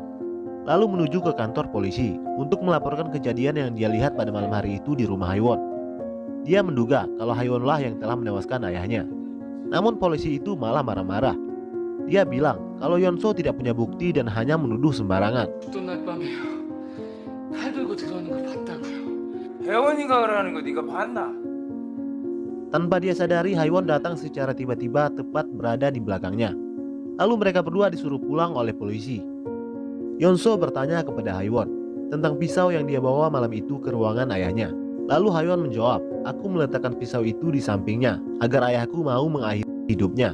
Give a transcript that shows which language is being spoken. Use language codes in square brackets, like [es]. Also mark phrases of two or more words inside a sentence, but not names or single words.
[id] Lalu menuju ke kantor polisi untuk melaporkan kejadian yang dia lihat pada malam hari itu di rumah Haiwon. Dia menduga kalau Haiwonlah yang telah menewaskan ayahnya. Namun polisi itu malah marah-marah. Dia bilang kalau Yeonso tidak punya bukti dan hanya menuduh sembarangan. [ko] 죽던 날 밤에요. 칼 들고 들어오는 거 봤다고요. 혜원이가 그러는 거 네가 봤나? [id] Tanpa dia sadari, Haiwon datang secara tiba-tiba tepat berada di belakangnya. Lalu mereka berdua disuruh pulang oleh polisi. Yeonso bertanya kepada Haiwon tentang pisau yang dia bawa malam itu ke ruangan ayahnya. Lalu Haiwon menjawab, "Aku meletakkan pisau itu di sampingnya agar ayahku mau mengakhiri hidupnya."